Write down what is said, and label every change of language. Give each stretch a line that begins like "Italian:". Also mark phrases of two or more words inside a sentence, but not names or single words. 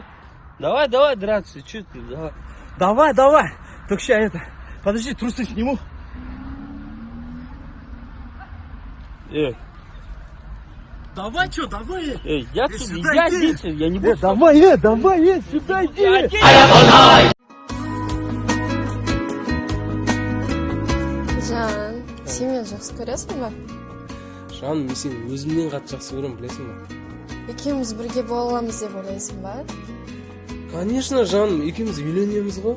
Russian: Давай, драться, чё ты, давай. Давай. Только сейчас это... Подожди, трусы сниму. Давай, чё, давай. Я отсюда, я отсюда, я не буду. Давай, сюда иди.
Kazakh: Жан, сен мені жақсы көресің ба? Жаным, мен сені өзімнен қатты жақсы көремін, білесің ба? Екеуміз бірге бола аламыз деп ойлайсың ба? Конечно, жаным, екеуміз үйленеміз ғой.